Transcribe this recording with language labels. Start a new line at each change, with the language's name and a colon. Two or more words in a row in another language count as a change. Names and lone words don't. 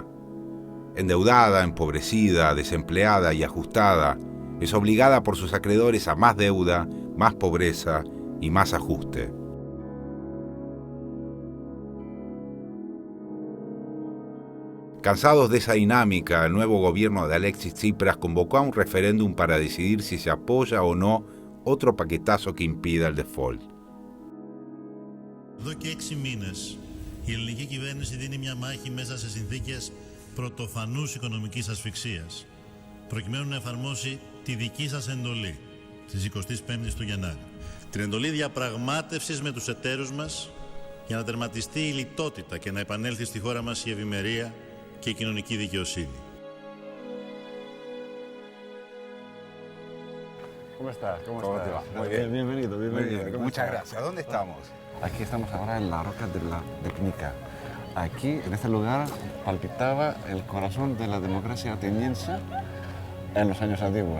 Spanish: Endeudada, empobrecida, desempleada y ajustada, es obligada por sus acreedores a más deuda, más pobreza y más ajuste. Cansados de esa dinámica, el nuevo gobierno de Alexis Tsipras convocó a un referéndum para decidir si se apoya o no otro paquetazo que impida el default.
Greek: Εδώ και 6 μήνες η ελληνική κυβέρνηση δίνει μια μάχη μέσα σε συνθήκες πρωτοφανούς οικονομικής ασφυξίας, προκειμένου να εφαρμόσει τη δική σας εντολή της 25ης του Γενάρη. Την εντολή διαπραγμάτευσης με τους εταίρους μας για να τερματιστεί η λιτότητα και να επανέλθει στη χώρα μας η ευημερία και η κοινωνική δικαιοσύνη.
Spanish: ¿Cómo estás? ¿Cómo te va? Muy bien. Bienvenido. Muy bien. Muchas gracias. ¿Dónde estamos? Aquí estamos ahora en la roca de Pnica. Aquí, en este lugar, palpitaba el corazón de la democracia ateniense en los años antiguos.